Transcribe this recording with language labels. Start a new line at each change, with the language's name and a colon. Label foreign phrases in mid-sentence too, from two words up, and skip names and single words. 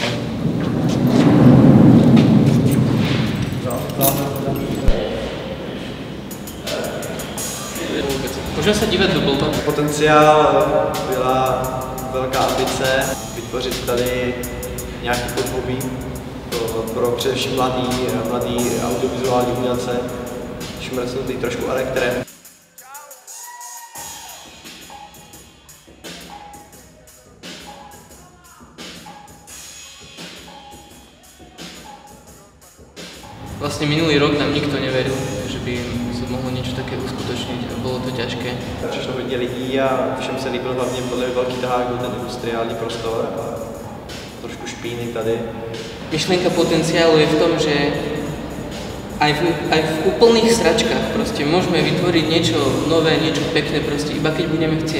Czech: Můžeme se dívat do Bolta. Potenciál byla velká ambice vytvořit tady nějaký podhoubí pro především mladý audiovizuální umělce, šmrcnutý trošku elektrem.
Slovak: Vlastne minulý rok nám nikto neveril, že by sa mohlo niečo také uskutočniť a bolo to ťažké.
Czech: Přišlo hodně lidí a všem se líbil hlavně podle velký tahák byl ten industriální prostor a trošku špíny tady.
Slovak: Myšlienka potenciálu je v tom, že aj v úplných sračkách proste môžeme vytvoriť niečo nové, niečo pekné proste, iba keď budeme chcieť.